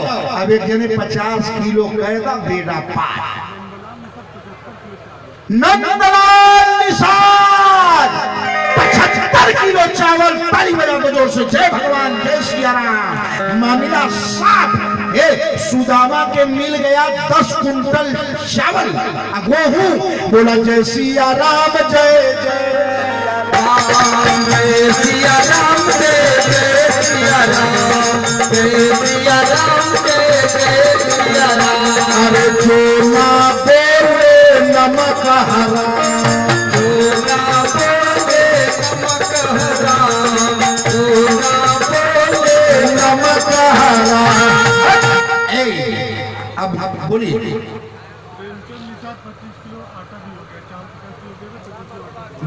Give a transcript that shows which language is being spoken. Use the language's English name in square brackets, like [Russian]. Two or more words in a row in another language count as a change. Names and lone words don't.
[Hindi] अब एक जने 50 किलो कहता बेड़ा पार नंदलाल निषाद 75 किलो चावल। ताली बजा दो जोर से जय भगवान जय सिया राम। मामला साफ सुदामा के मिल गया 10 कुंटल चावल गेहूं। बोला जय सिया राम जय जय सिया राम जय सिया राम जय सिया राम अरे जो ना बोले नमक हरा, नमक हरा। अब बोलिए। प्रेमचंद निषाद 25 किलो आटा भी हो गया, चावल 50 किलो देगा, 25 किलो आटा।